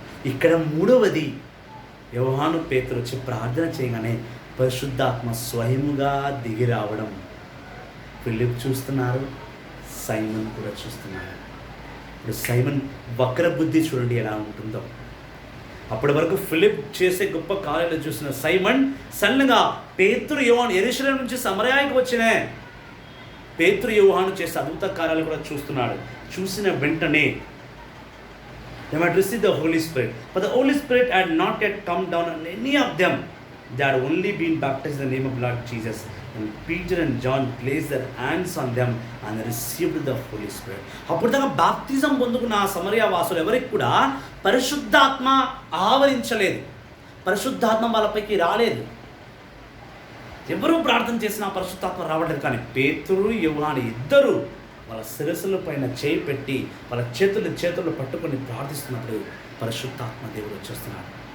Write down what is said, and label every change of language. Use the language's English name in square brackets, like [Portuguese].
[Telugu] ఇక్కడ మూడవది, యోహాను, పేతురు వచ్చి ప్రార్థన చేయగానే పరిశుద్ధాత్మ స్వయముగా దిగి రావడం ఫిలిప్ చూస్తున్నారు, సైమన్ కూడా చూస్తున్నారు. ఇప్పుడు సైమన్ వక్ర బుద్ధి చూడండి ఎలా ఉంటుందో. అప్పటి వరకు ఫిలిప్ చేసే గొప్ప కార్యాలు చూసిన సైమన్ సన్నగా పేతురు, యోహాను యెరూషలేము నుంచి సమరయానికి వచ్చిన పేతురు, యోహాను చేసే అద్భుత కార్యాలు కూడా చూస్తున్నాడు. చూసిన వెంటనే [English] they might receive the Holy Spirit, but the Holy Spirit had not yet come down on any of them. They had only been baptized in the name of Lord Jesus. And Peter and John placed their hands on them and received the Holy Spirit. [Telugu] అప్పుడు దాకా బాప్తిజం పొందుకున్న ఆ సమరయ వాసులు ఎవరికి కూడా పరిశుద్ధాత్మ ఆవరించలేదు, పరిశుద్ధాత్మ వాళ్ళపైకి రాలేదు. ఎవరు ప్రార్థన చేసినా పరిశుద్ధాత్మ రావట్లేదు. కానీ పేతురు, యోహాను ఇద్దరు వాళ్ళ శిరస్సుల పైన చేయి పెట్టి వాళ్ళ చేతులు పట్టుకొని ప్రార్థిస్తున్నప్పుడు పరిశుద్ధాత్మ దేవుడు వచ్చేస్తున్నాడు.